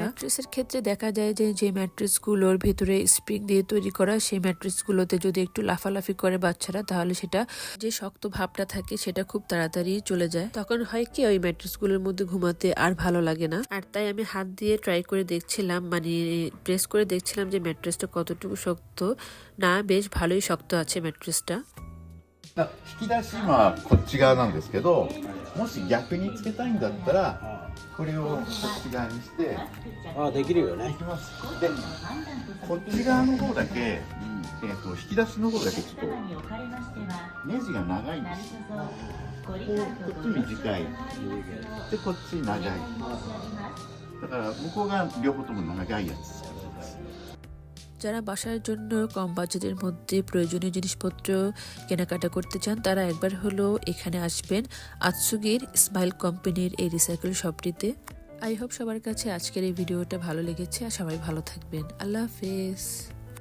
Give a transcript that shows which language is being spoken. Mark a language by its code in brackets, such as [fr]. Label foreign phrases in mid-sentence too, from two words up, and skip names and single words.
[bn] ম্যাট্রেসের ক্ষেত্রে দেখা যায় যে ম্যাট্রেসগুলোর ভেতরে স্প্রিং দিয়ে তৈরি করা, সেই ম্যাট্রেসগুলোতে যদি একটু লাফালাফি করে বাচ্চারা, তাহলে সেটা যে শক্ত ভাবটা থাকে সেটা খুব তাড়াতাড়ি চলে যায়। তখন হয় কি ওই ম্যাট্রেসগুলোর মধ্যে ঘুমাতে আর ভালো লাগে না। আর তাই আমি হাত দিয়ে ট্রাই করে দেখছিলাম, মানে প্রেস করে দেখছিলাম যে ম্যাট্রেসটা কতটুকু শক্ত। না, বেশ ভালোই শক্ত আছে ম্যাট্রেসটা। [ja] 引き出し今こっち側なんですけど、もし逆につけたいんだったらこれをこっち側にしてできるよね。できます。でこっち側の方だけ、引き出しの方だけちょっとネジが長いんです。こっち短いでこっち長い、だから向こうが両方とも長いやつ。 [bn] যারা বাসার জন্য কম বাজেটের মধ্যে প্রয়োজনীয় জিনিসপত্র কেনাকাটা করতে চান তারা একবার হলো এখানে আসবেন আতসুগির স্মাইল কোম্পানির এই রিসাইকেল শপটিতে। [en] I hope [bn] সবার কাছে আজকের এই ভিডিওটা ভালো লেগেছে আর সবাই ভালো থাকবেন। আল্লাহ হাফেজ।